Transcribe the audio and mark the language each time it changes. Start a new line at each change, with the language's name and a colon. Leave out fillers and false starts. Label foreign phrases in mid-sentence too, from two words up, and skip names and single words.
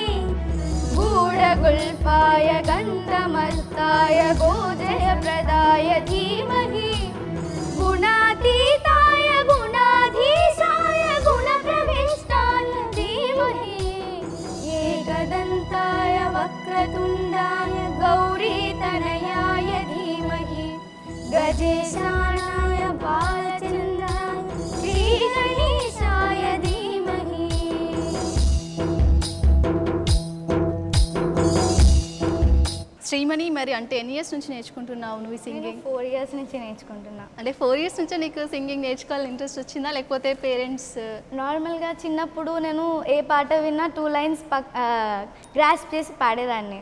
Sanskrit: गूढगुल्फाय गन्धमत्ताय गोजयप्रदाय धीमहि गुणातीताय गुणाधीशाय गुणप्रविष्टाय धीमहि एकदन्ताय वक्रतुण्डाय गौरीतनयाय धीमहि गजेशानाय बालचन्द्राय श्रीगणेशाय धीमहि।
Telugu: శ్రీమణి, మరి అంటే ఎన్ని ఇయర్స్ నుంచి నేర్చుకుంటున్నావు నువ్వు సింగింగ్? 4 years నుంచి నేర్చుకుంటున్నా. అంటే 4 years నుంచే నీకు సింగింగ్ నేర్చుకోవాలని ఇంట్రెస్ట్ వచ్చిందా, లేకపోతే పేరెంట్స్? నార్మల్గా చిన్నప్పుడు నేను ఏ పాట విన్నా 2 lines గ్రాస్ప్ చేసి పాడేదాన్ని.